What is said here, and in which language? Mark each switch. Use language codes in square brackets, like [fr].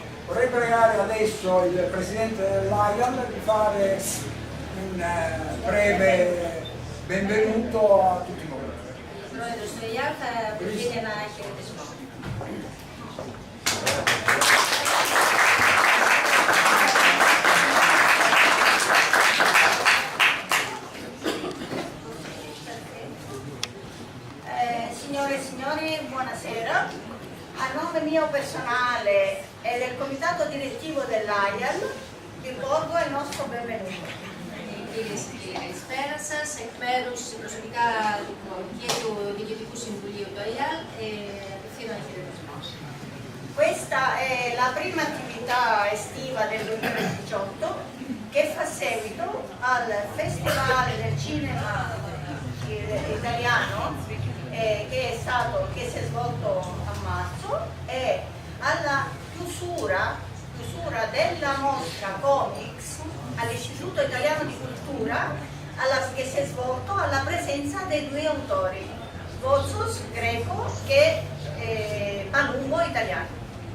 [it] Vorrei pregare adesso il presidente dell'AIAL di fare un breve benvenuto a tutti noi. [el] Ο πρόεδρος του ΕΙΑ θα προτείνει ένα χαιρετισμό. [it] Signore e signori, buonasera. A nome mio personale e del comitato direttivo dell'AIAL vi porgo il nostro benvenuto. [el] Κυρίες και κύριοι, καλησπέρα σας. Εκ μέρους προσωπικά και του Διοικητικού Συμβουλίου του ΑΙΑΛ, απευθύνω ένα χαιρετισμό. [it] Questa è la prima attività attività estiva del 2018 che fa seguito al Festival del Cinema Italiano che si è svolto a marzo e alla chiusura della mostra Comics all'Istituto Italiano di Cultura che si è svolto alla presenza dei due autori, Vozos greco e Palumbo italiano.